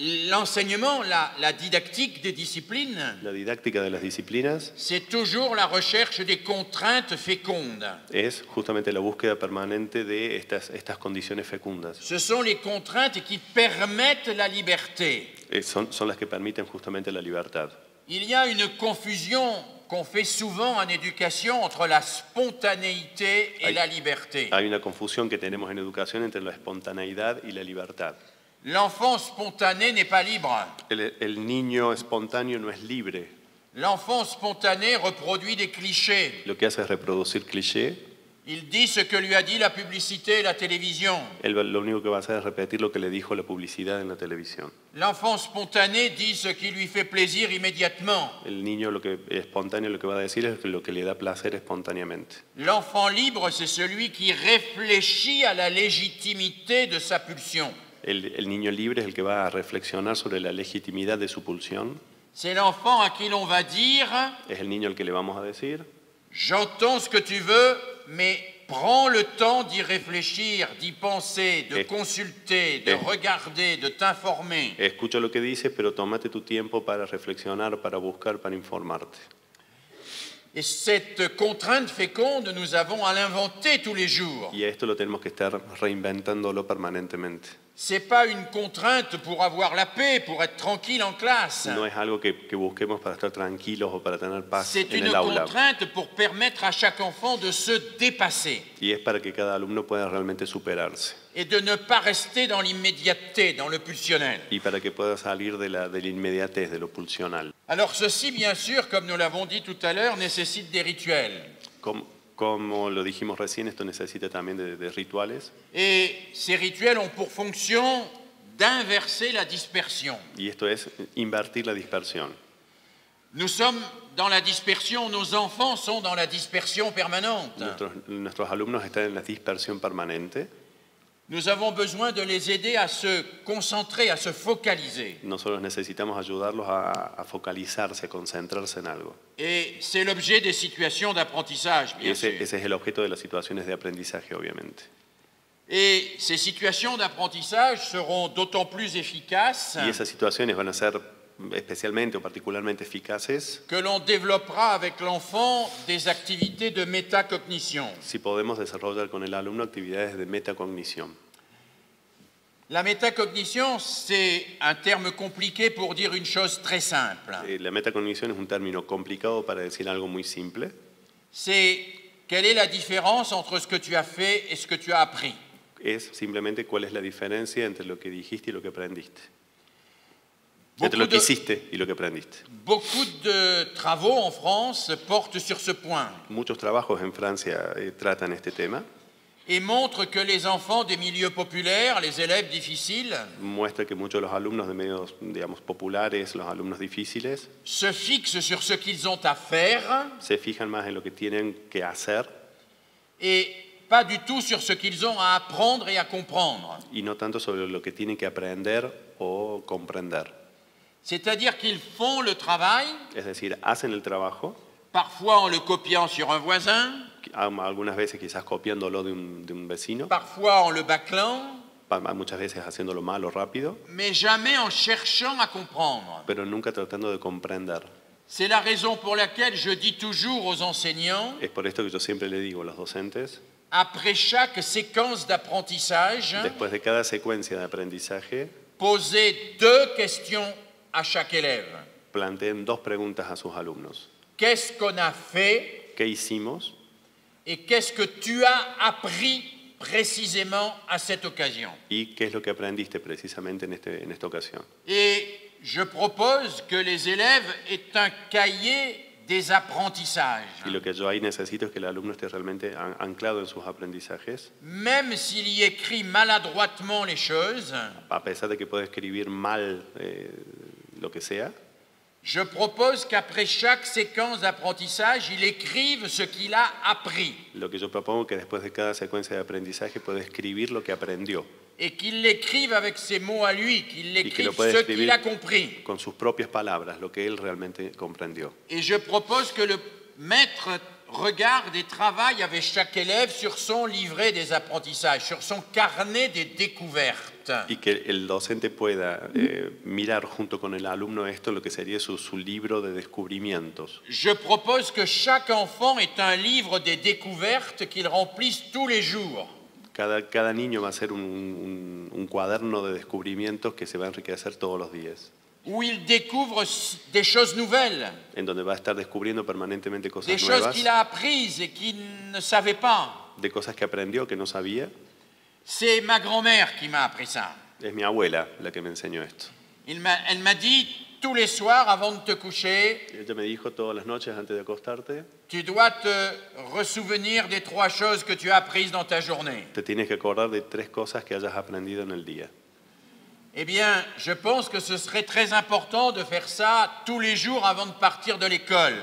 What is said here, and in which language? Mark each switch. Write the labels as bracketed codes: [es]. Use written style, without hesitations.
[fr] L'enseignement, la didactique des disciplines, [es] La didáctica de las disciplinas [fr] c'est toujours la recherche des contraintes fécondes. [es] es justamente la búsqueda permanente de estas condiciones fecundas. [fr] Ce sont les contraintes qui permettent la liberté. [es] Son las que permiten justamente la libertad. [fr] Il y a une confusion qu'on fait souvent en éducation entre la spontanéité et la liberté. [es] Hay una confusión que tenemos en educación entre la espontaneidad y la libertad. [fr] L'enfant spontané n'est pas libre. [es] El niño espontáneo no es libre. [fr] L'enfant spontané reproduit des clichés. [es] Lo que hace es reproducir clichés. [fr] Il dit ce que lui a dit la publicité et la télévision. [es] Él lo único que va a hacer es repetir lo que le dijo la publicidad en la televisión. [fr] L'enfant spontané dit ce qui lui fait plaisir immédiatement. [es] El niño espontáneo lo que va a decir es lo que le da placer espontáneamente. [fr] L'enfant libre, c'est celui qui réfléchit à la légitimité de sa pulsion. [es] El niño libre es el que va a reflexionar sobre la legitimidad de su pulsión. [fr] C'est l'enfant à qui l'on va dire [es] Es el niño al que le vamos a decir, [fr] « J'entends ce que tu veux, mais prends le temps d'y réfléchir, d'y penser, de consulter, de regarder, de t'informer. » [es] escucho lo que dices, pero tómate tu tiempo para reflexionar, para buscar, para informarte. [fr] Et cette contrainte féconde, nous avons à l'inventer tous les jours. [es] Y esto lo tenemos que estar reinventándolo permanentemente. [fr] C'est pas une contrainte pour avoir la paix, pour être tranquille en classe. [es] No es algo que busquemos para estar tranquilos o para tener paz [fr] C'est [es] en [fr] une [es] el aula. [fr] contrainte pour permettre à chaque enfant de se dépasser [es] Y es para que cada alumno pueda realmente superarse. [fr] et de ne pas rester dans l'immédiateté, dans le pulsionnel. [es] Y para que pueda salir de la inmediatez, de lo pulsional. [fr] Alors ceci, bien sûr, comme nous l'avons dit tout à l'heure, nécessite des rituels. [es] Como lo dijimos recién, esto necesita también de rituales. [fr] Et ces rituels ont pour fonction d'inverser la dispersion. [es] Y esto es invertir la dispersión. [fr] Nous sommes dans la dispersion, nos enfants sont dans la dispersion permanente. [es] Nuestros alumnos están en la dispersión permanente. [fr] Nous avons besoin de les aider à se concentrer, à se focaliser. [es] Nosotros necesitamos ayudarlos a focalizarse, a concentrarse en algo. [fr] Et c'est l'objet des situations d'apprentissage, bien sûr. [es] Ese es el objeto de las situaciones de aprendizaje, obviamente. [fr] Et ces situations d'apprentissage seront d'autant plus efficaces [es] Y esas situaciones van a ser especialmente o particularmente eficaces [fr] que l'on développera avec l'enfant des activités de métacognition. [es] si podemos desarrollar con el alumno actividades de metacognición. [fr] La métacognition, c'est un terme compliqué pour dire une chose très simple. [es] La metacognición es un término complicado para decir algo muy simple. [fr] C'est quelle est la différence entre ce que tu as fait et ce que tu as appris. [es] Es simplemente cuál es la diferencia entre lo que dijiste y lo que aprendiste. Entre lo que hiciste y lo que aprendiste. [fr] Beaucoup de travaux en France portent sur ce point. [es] Muchos trabajos en Francia tratan este tema. [fr] et montre que les enfants des milieux populaires, les élèves difficiles, [es] muestra que muchos de los alumnos de medios, digamos, populares, los alumnos difíciles, [fr] se fixent sur ce qu'ils ont à faire [es] se fijan más en lo que tienen que hacer [fr] et pas du tout sur ce qu'ils ont à apprendre et à comprendre. [es] y no tanto sobre lo que tienen que aprender o comprender. [fr] C'est-à-dire qu'ils font le travail, [es] Es decir, hacen el trabajo, [fr] parfois en le copiant sur un voisin, [es] algunas veces quizás copiándolo de un vecino, [fr] parfois en le bâclant, [es] muchas veces haciéndolo mal o rápido, [fr] mais jamais en cherchant à comprendre. [es] pero nunca tratando de comprender. [fr] C'est la raison pour laquelle je dis toujours aux enseignants, [es] Es por esto que yo siempre le digo a los docentes, [fr] après chaque séquence d'apprentissage, [es] después de cada secuencia de aprendizaje, [fr] posez 2 questions à chaque élève. [es] planteen 2 preguntas a sus alumnos. [fr] Qu'est-ce qu'on a fait [es] ¿Qué hicimos [fr] et qu'est-ce que tu as appris précisément à cette occasion? [es] y qué es lo que aprendiste precisamente en esta ocasión? [fr] Et je propose que les élèves aient un cahier des apprentissages. [es] Y lo que yo ahí necesito es que el alumno esté realmente anclado en sus aprendizajes, [fr] Même s'il y écrit maladroitement les choses, [es] a pesar de que puede escribir mal lo que sea. [fr] je propose qu'après chaque séquence d'apprentissage, il écrive ce qu'il a appris [es] Lo que yo propongo es que después de cada secuencia de aprendizaje pueda escribir lo que aprendió, [fr] et qu'il l'écrive avec ses mots à lui, qu'il [es] que [fr] l'écrive [es] lo pueda [fr] ce qu'il [es] escribir [fr] a compris. [es] con sus propias palabras, lo que él realmente comprendió. [fr] Et je propose que le maître regarde et travaille avec chaque élève sur son livret des apprentissages, sur son carnet des découvertes. [es] Y que el docente pueda mirar junto con el alumno esto, lo que sería su libro de descubrimientos. [fr] Je propose que chaque enfant ait un livre des découvertes qu'il remplisse tous les jours. [es] Cada niño va a ser un cuaderno de descubrimientos que se va a enriquecer todos los días, [fr] Où il découvre des choses nouvelles, [es] en donde va a estar descubriendo permanentemente [fr] des [es] cosas [fr] choses [es] nuevas, [fr] qu'il a apprises et qu'il ne savait pas. [es] de cosas que aprendió que no sabía. [fr] C'est ma grand-mère qui m'a appris ça. [es] Es mi abuela la que me enseñó esto. [fr] Elle m'a dit, tous les soirs avant de te coucher, [es] Ella me dijo todas las noches antes de acostarte, [fr] tu dois te ressouvenir des 3 choses que tu as apprises dans ta journée. [es] te tienes que acordar de 3 cosas que hayas aprendido en el día. [fr] Eh bien, je pense que ce serait très important de faire ça tous les jours avant de partir de l'école.